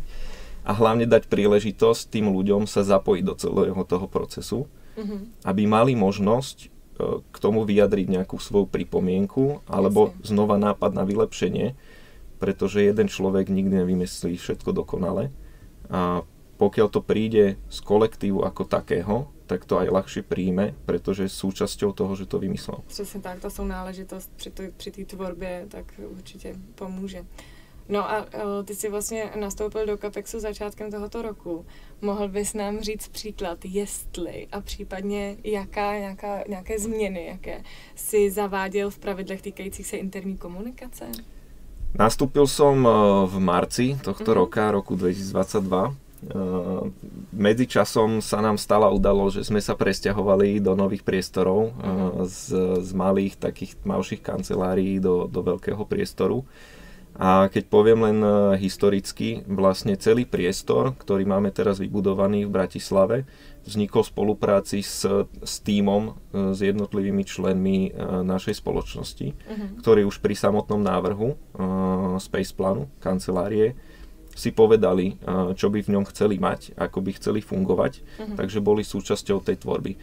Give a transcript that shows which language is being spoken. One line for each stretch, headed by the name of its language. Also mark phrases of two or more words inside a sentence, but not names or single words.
Slovak: A hlavne dať príležitosť tým ľuďom sa zapojiť do celého toho procesu, aby mali možnosť k tomu vyjadriť nejakú svoju pripomienku alebo znova nápad na vylepšenie, pretože jeden človek nikdy nevymyslí všetko dokonale a pokiaľ to príde z kolektívu ako takého, tak to aj ľahšie príjme, pretože je súčasťou toho, že to vymyslel.
Czech: Přesně tak, to jsou náležitost při té tvorbě, tak určitě pomůže. No a ty si vlastně nastoupil do Capexu začátkem tohoto roku. Mohl bys nám říct příklad, jestli a případně nějaké změny, jaké si zaváděl v pravidlech týkajících se interní komunikace?
Slovak: Nastúpil som v marci tohto roku 2022. Medzičasom sa nám stala udalosť, že sme sa presťahovali do nových priestorov z malých takých malších kancelárií do veľkého priestoru. A keď poviem len historicky, vlastne celý priestor, ktorý máme teraz vybudovaný v Bratislave, vznikol v spolupráci s tímom, s jednotlivými členmi našej spoločnosti, ktorí už pri samotnom návrhu Spaceplánu, kancelárie, si povedali, čo by v ňom chceli mať, ako by chceli fungovať, takže boli súčasťou tej tvorby.